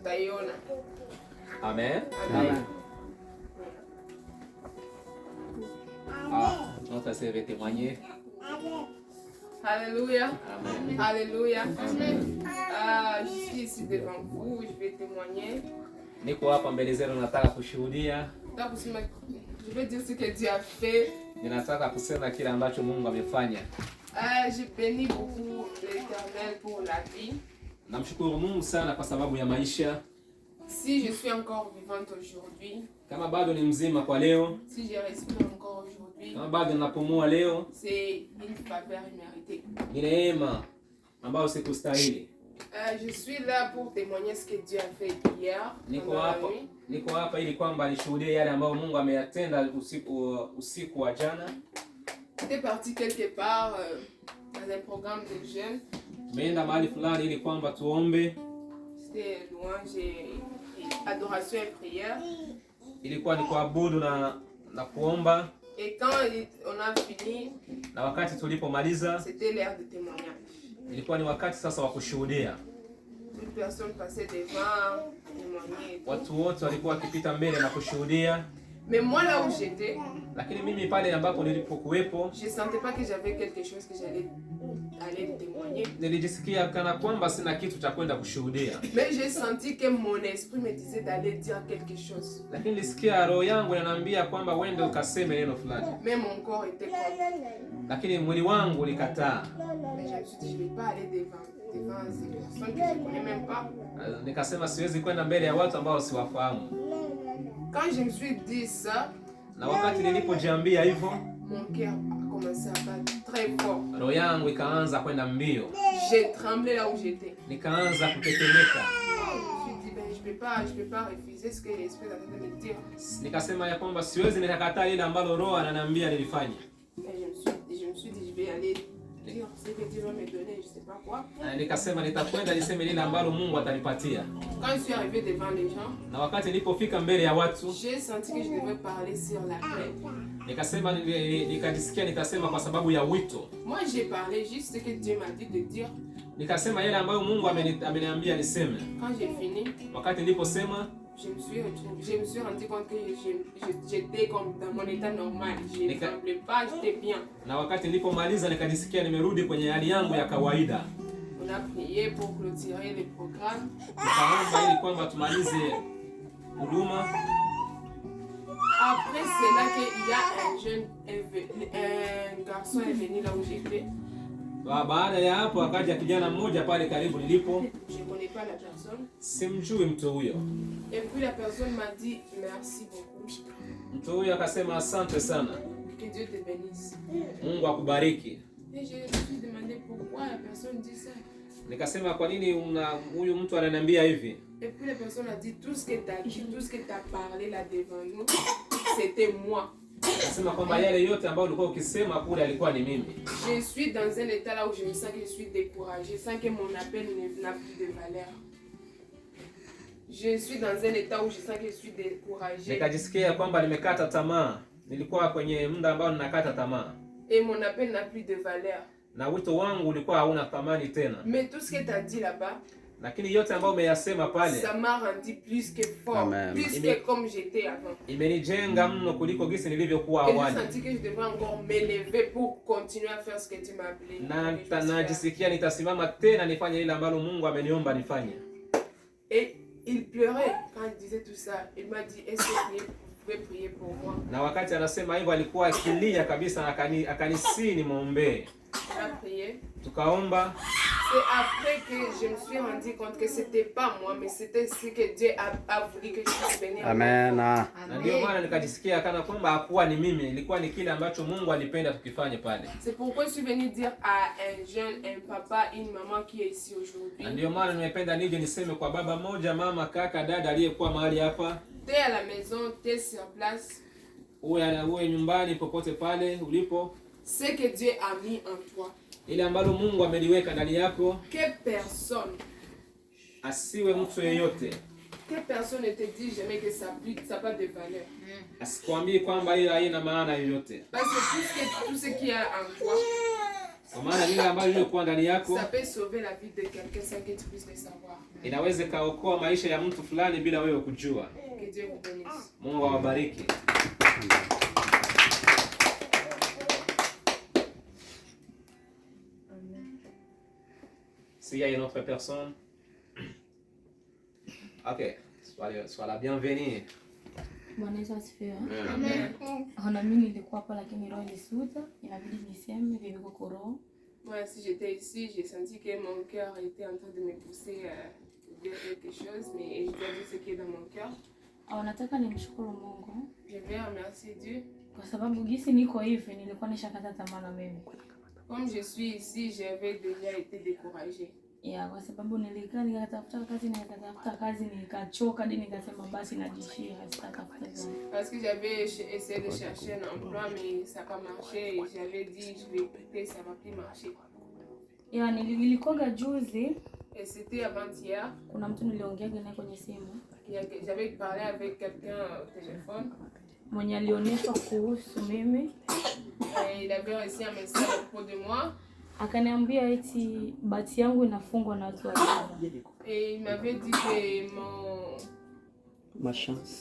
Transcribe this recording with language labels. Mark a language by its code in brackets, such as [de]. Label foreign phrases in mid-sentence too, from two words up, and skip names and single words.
[fr] Amen. Amen. Ah, notre sœur veut témoigner. Alléluia. Amen. Alléluia. Je suis ici devant vous, je vais témoigner. [sw] Niko hapa mbele zenu, nataka kushuhudia. [fr] Je vais dire ce que Dieu a fait. [sw] Ninataka kusema kile ambacho Mungu amefanya. [fr] Je bénis beaucoup l'Éternel pour la vie. [sw] Namshukuru Mungu sana kwa sababu ya maisha. [fr] Si je suis encore vivante aujourd'hui, [sw] Kama bado ni mzima kwa leo, [fr] si je respire encore aujourd'hui, [sw] kama bado napumua leo, [fr] c'est une faveur imméritée. [sw] ni neema ambayo sikustahili. [fr] Je suis là pour témoigner ce que Dieu a fait hier. [sw] Niko hapa ili kwamba nishuhudie yale ambayo Mungu ameyatenda usiku wa jana. [fr] J'étais parti quelque part dans un programme de jeunes. [sw] Tumeenda mahali fulani ili kwamba tuombe. [fr] C'était louange et adoration et prière. [sw] Ilikuwa ni kuabudu na kuomba. [fr] Et quand on a fini, [sw] na wakati tulipomaliza, [fr] c'était l'heure de témoignage. [sw] Ilikuwa ni wakati sasa wa kushuhudia. [fr] Toute personne passait devant, témoigner. [sw] Watu wote walikuwa wakipita mbele na kushuhudia. [fr] Mais moi là où j'étais, [sw] lakini mimi pale ambapo nilipokuwepo, [fr] je sentais pas que j'avais quelque chose que j'allais aller témoigner. [sw] Nilijisikia kana kwamba sina kitu cha kwenda kushuhudia. [fr] Mais j'ai senti que mon esprit me disait d'aller dire quelque chose. [sw] Lakini nilisikia roho yangu inaniambia kwamba uende ukaseme neno fulani. [fr] Mais mon corps était contre. [sw] Lakini mwili wangu ulikataa. [fr] Mais je me suis dit je vais pas aller devant ces personnes que je connais même pas. [sw] Nikasema siwezi kwenda mbele ya watu ambao siwafahamu. [fr] Quand je me suis dit ça, [sw] na wakati nilipojiambia hivyo, [fr] mon cœur a commencé à battre très fort. [sw] Roho yangu ikaanza kwenda mbio. [fr] J'ai tremblé là où j'étais. [sw] Nikaanza kutetemeka. [fr] Je me suis dit ben je peux pas refuser ce que l'esprit est en train de me dire. [sw] Nikasema ya kwamba siwezi nikakataa ile ambalo Roho ananiambia nilifanye. [fr] Et je me suis dit je vais aller dire ce que Dieu va me donner, je sais pas quoi. [sw] Nikasema nitakwenda niseme lile ambalo Mungu atanipatia. [fr] Quand je suis arrivé devant les gens, [sw] na wakati nilipofika mbele ya watu, [fr] j'ai senti que je devais parler sur la paix. [sw] Nikasema nikajisikia nitasema kwa sababu ya wito. [fr] Moi j'ai parlé juste ce que Dieu m'a dit de dire. [sw] Nikasema yale ambayo Mungu ameniambia niseme. [fr] Quand j'ai fini, [sw] wakati niliposema, [fr] je me suis rendu compte que j'étais comme dans mon état normal. Je ne tremblais pas, j'étais bien. [sw] Na wakati nilipomaliza nikajisikia nimerudi kwenye hali yangu ya kawaida. [fr] On a prié pour clôturer le programme. [sw] Tukaomba ili kwamba tumalize huduma. [fr] Après c'est là qu'il y a un garçon est venu là où j'étais. [sw] Baada ya hapo akaja kijana mmoja pale karibu nilipo. [fr] Je connais pas la personne. [sw] Simjui mtu huyo. [fr] Et puis la personne m'a dit merci beaucoup. [sw] Mtu huyo akasema asante sana. [fr] Que Dieu te bénisse. [sw] Mungu akubariki. [fr] Et je me suis demandé pourquoi la personne dit ça. [sw] Nikasema kwa nini huyu mtu ananiambia hivi? [fr] Et puis la personne a dit tout ce que tu as dit, tout ce que tu as parlé là devant nous, c'était moi. [sw] Nasema kwamba yale yote ambayo ulikuwa ukisema kule alikuwa ni mimi. [fr] Je suis dans un état là où je me sens que je suis découragée, je sens que mon appel n'a plus de valeur. Je suis dans un état où je sens que je suis découragée. [sw] Nikajisikia kwamba nimekata tamaa. Nilikuwa kwenye muda ambao ninakata tamaa. [fr] Et mon appel n'a plus de valeur. [sw] Na wito wangu ulikuwa hauna thamani tena. [fr] Mais tout ce que tu as dit là-bas, [sw] Lakini yote ambayo umeyasema pale, [fr] ça m'a rendu plus que fort, Amen. plus que comme j'étais avant. [sw] imenijenga mno kuliko gisi nilivyokuwa [fr] Et j'ai [sw] awali. [fr] senti que je devrais encore m'élever pour continuer à faire ce que tu m'as appelé. [sw] Na najisikia nitasimama tena nifanye ile ambalo Mungu ameniomba nifanye. [fr] Et il pleurait quand il disait tout ça. Il m'a dit, est-ce que vous pouvez prier pour moi? [sw] Na wakati anasema hivyo alikuwa akilia kabisa, akanisi nimwombee. [fr] On a prié. [sw] Tukaomba. [fr] C'est après que je me suis rendu compte que c'était pas moi, mais c'était ce que Dieu a voulu que je puisse venir. Amen. [sw] Na ndio maana nikajisikia kana kwamba hakuwa ni mimi, ilikuwa ni kile ambacho Mungu alipenda tukifanye pale. [fr] C'est pourquoi je suis venu dire à un jeune, un papa, une maman qui est ici aujourd'hui. [sw] Na ndio maana nimependa nije niseme kwa baba moja, mama, kaka, dada aliyekuwa mahali hapa. [fr] T'es à la maison, t'es sur place. [sw] Uwe nyumbani, popote pale ulipo. [fr] Ce que Dieu a mis en toi. [sw] Ile ambalo Mungu ameliweka ndani yako. [fr] Que personne, [sw] asiwe mtu yeyote, [fr] que personne ne te dise jamais que ça n'a pas de valeur. [sw] asikwambie kwamba hiyo haina maana yoyote. [fr] Parce que tout ce qu'il y a en toi, [sw] kwa maana lile ambalo lilikuwa ndani yako, [fr] ça peut sauver la vie de quelqu'un sans que tu puisses le savoir. [sw] inaweza kaokoa maisha ya mtu fulani bila wewe kujua. [fr] Que Dieu vous bénisse. [sw] Mungu awabariki. [fr] S'il y a une autre personne, ok, sois la bienvenue. [sw] Bwana Yesu asifiwe. Amen. Na mimi nilikuwa hapa lakini roho ilisuta, inabidi niseme vivyo kwa roho. [fr] Moi, si j'étais ici, j'ai senti que mon cœur était en train de me pousser à dire quelque chose, mais je dois dire ce qui est dans mon cœur. [sw] Nataka nimshukuru Mungu. [fr] Je vais remercier Dieu. [sw] Kwa sababu gisi niko hivi nilikuwa nishakata tamaa na mimi. [fr] Comme je suis ici, j'avais déjà été découragée. [sw] Kwa sababu nilikaa nikatafuta kazi nikachoka hadi nikasema basi najishia sitatafuta kazi. [fr] Parce que j'avais essayé de chercher un emploi mais ça n'a pas marché et j'avais dit je vais quitter, ça va plus marcher. [sw] Nilikoga juzi. [fr] Et c'était avant-hier. [sw] Kuna mtu niliongea naye kwenye simu. [fr] J'avais parlé avec quelqu'un au téléphone. [sw] Mwenye alionyesha kuhusu mimi. [fr] Il avait reçu un message à propos de moi. [sw] Akaniambia eti bahati yangu inafungwa na watu wabaya. [fr] Et il m'avait dit que ma chance